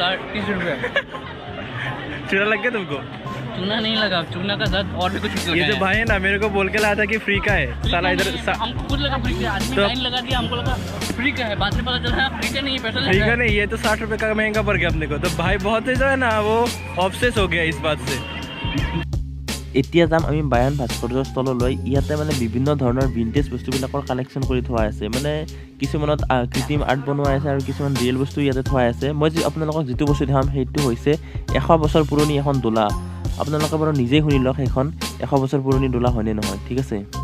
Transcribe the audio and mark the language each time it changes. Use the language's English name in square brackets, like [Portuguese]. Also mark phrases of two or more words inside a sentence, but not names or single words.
[Hindi] 30 रुपये चूना लग गया तुमको चूना नहीं लगा चूना का साथ और भी कुछ ये जो भाई है ना मेरे को बोल के लाया था कि फ्री का है साला इधर हमको खुद लगा फ्री का आदमी लाइन लगा दिया हमको लगा फ्री का है बाद में पता चला फ्री का नहीं है पैसा फ्री का नहीं ये तो 60 रुपए का महंगा पड़ गया अपने को तो भाई बहुत ही जो है ना वो ऑब्सेस हो गया इस बात से [Assamese] এতিয়া যাম আমি বায়ান ভাস্কৰ্য স্থললৈ ইয়াতে মানে বিভিন্ন ধৰণৰ ভিন্টেজ বস্তুবিলাকৰ কালেকশ্যন কৰি থোৱা আছে মানে কিছুমানত কৃত্ৰিম আৰ্ট বনোৱা আছে আৰু কিছুমান ৰিয়েল বস্তু ইয়াতে থোৱা আছে মই আপোনালোকক যেটো বস্তু দেখাম সেইটো হৈছে 100 বছৰ পুৰণি এখন দোলা আপোনালোকে বাৰু নিজেই শুনি লওক এখন 100 বছৰ পুৰণি দোলা হয়নে নহয় ঠিক আছে